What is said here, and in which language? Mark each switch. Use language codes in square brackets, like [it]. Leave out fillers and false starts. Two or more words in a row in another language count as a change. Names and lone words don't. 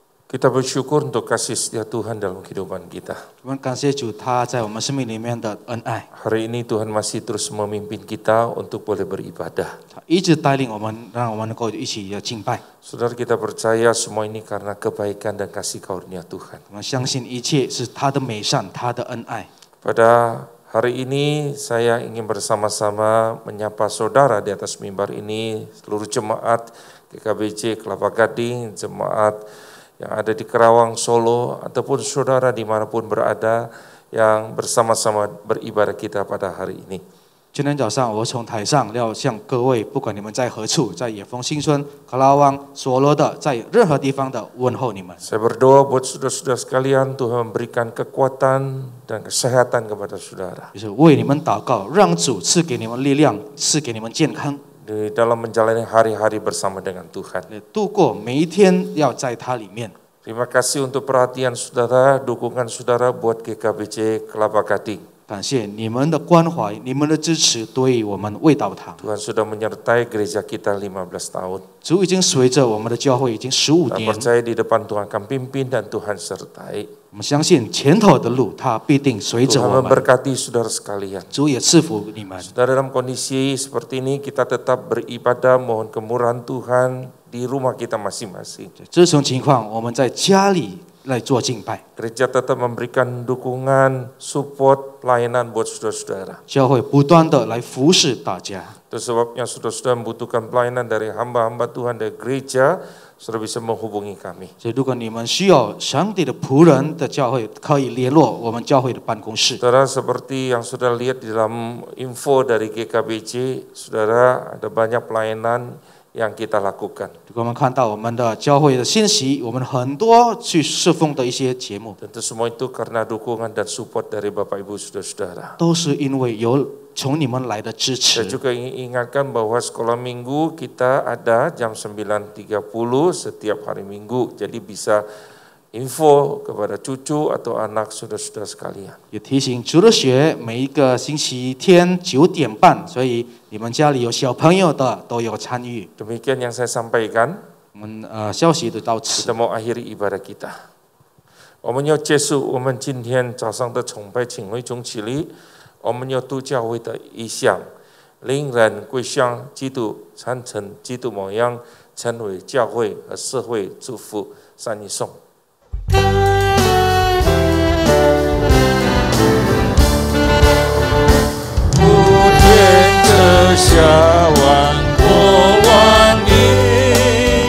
[id] Kita bersyukur untuk kasih setia Tuhan dalam kehidupan kita. [zh] 我们感谢主，他在我们生命里面的恩爱， [id] Hari ini Tuhan masih terus memimpin kita untuk boleh beribadah. [zh] 他一直带领我们，让我们能够一起的敬拜。 [id] Saudara, kita percaya semua ini karena kebaikan dan kasih karunia Tuhan. [zh] 我们相信一切是他的美善，他的恩爱。 [id] Pada hari ini saya ingin bersama-sama menyapa saudara di atas mimbar ini, seluruh jemaat GKBJ Kelapa Gading, jemaat yang ada di Kerawang, Solo, ataupun saudara dimanapun berada yang bersama-sama beribadah kita pada hari ini. [zh] 今天早上，我从台上要向各位，不管你们在何处，在野峰新村、克拉旺、所罗的，在任何地方的问候你们。 [id] Saya berdoa buat saudara-saudara sekalian, Tuhan memberikan kekuatan dan kesehatan kepada saudara. [zh] 就是为你们祷告，让主赐给你们力量，赐给你们健康， [id] Di dalam menjalani hari-hari bersama dengan Tuhan. [zh] 度过每一天要在他里面。 [id] Terima kasih untuk perhatian saudara, dukungan saudara buat GKBJ Kelapa Gading. [zh] 感谢你们的关怀，你们的支持，对我们味道堂。 [id] Tuhan sudah menyertai gereja kita 15 tahun. [zh] 主已经随着我们的教会已经15 [id] Kita [zh] 年， [id] percaya di depan Tuhan akan pimpin dan Tuhan sertai. [zh] 我们相信前头的路，他必定随着 [id] Tuhan [zh] 我们。 [id] memberkati saudara sekalian. [zh] 主也赐福你们。 [id] Saudara, dalam kondisi seperti ini kita tetap beribadah, mohon kemurahan Tuhan di rumah kita masing-masing. [zh] 这种情况，我们在家里来做敬拜， [id] Gereja tetap memberikan dukungan, support, pelayanan buat saudara-saudara. [zh] 教会不断的来服侍大家。 [id] Itu sebabnya saudara-saudara membutuhkan pelayanan dari hamba-hamba Tuhan dari gereja, saudara bisa menghubungi kami. [zh] 所以，如果你们需要上帝的仆人的教会，可以联络我们教会的办公室。 [id] Saudara, seperti yang saudara lihat di dalam info dari GKBJ, saudara, ada banyak pelayanan yang kita lakukan. [zh] 如果我们看到我们的教会的信息，我们很多去侍奉的一些节目， [id] Tentu semua itu karena dukungan dan support dari Bapak Ibu saudara-saudara. [zh] 都是因为有从你们来的支 [id] Saya [zh] 持。 [id] juga ingin ingatkan bahwa sekolah minggu kita ada jam 9.30 setiap hari minggu. Jadi bisa info kepada cucu atau anak saudara-saudara sekalian. [zh] 也提醒主日学每一个星期天9点半，所以你们家里有小朋友的都有参与。 [id] Demikian yang saya sampaikan. [zh] 我们消息就到此 [id] Kita。mau akhiri ibadah kita. [zh] 我们要结束我们今天早上的崇拜请会中起立，我们要读教会的意向，令人归向基督，传承基督模样，成为教会和社会祝福。三一颂。普天之下万国万民，